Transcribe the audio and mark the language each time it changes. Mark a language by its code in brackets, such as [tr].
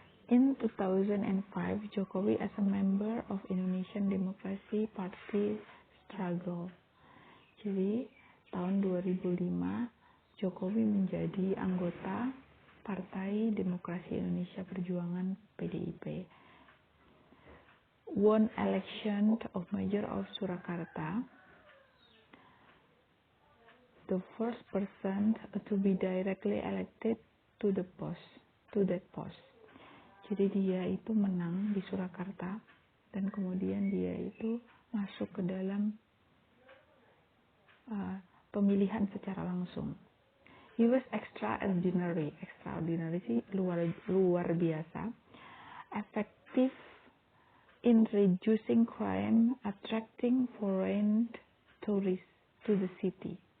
[en] In 2005, Jokowi as a member of Indonesian Democracy Party struggle. [id] Jadi tahun 2005 Jokowi menjadi anggota Partai Demokrasi Indonesia Perjuangan PDIP. [en] Won election of Mayor of Surakarta, the first person to be directly elected to that post. [id] Jadi dia itu menang di Surakarta dan kemudian dia itu masuk ke dalam pemilihan secara langsung. [en] He was extraordinary [id] sih luar biasa, [en] effective in reducing crime, attracting foreign tourists to the city.